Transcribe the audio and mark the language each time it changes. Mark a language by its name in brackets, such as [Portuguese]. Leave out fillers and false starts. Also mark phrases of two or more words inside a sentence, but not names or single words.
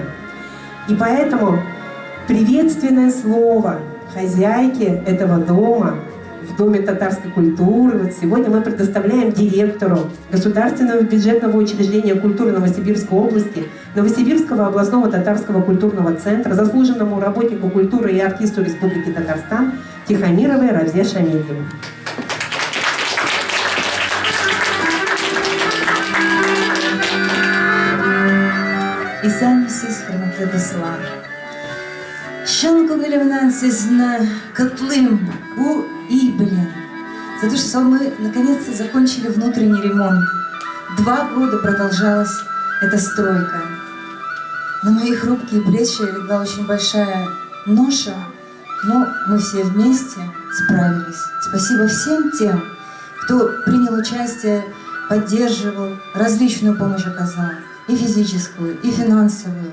[Russian] И поэтому приветственное слово хозяйке этого дома, в Доме татарской культуры, вот сегодня мы предоставляем директору Государственного бюджетного учреждения культуры Новосибирской области, Новосибирского областного татарского культурного центра, заслуженному работнику культуры и артисту Республики Татарстан Тихомировой Равзе Шамильевой. [Tatar] Исәнмесез, хөрмәтле дуслар. Чын күңелемнән сезне котлыйм бу ий белән. [Russian] За то, что мы наконец-то закончили внутренний ремонт. 2 года продолжалась эта стройка. На мои хрупкие плечи легла очень большая ноша, но мы все вместе справились. Спасибо всем тем, кто принял участие, поддерживал, различную помощь оказал, и физическую, и финансовую.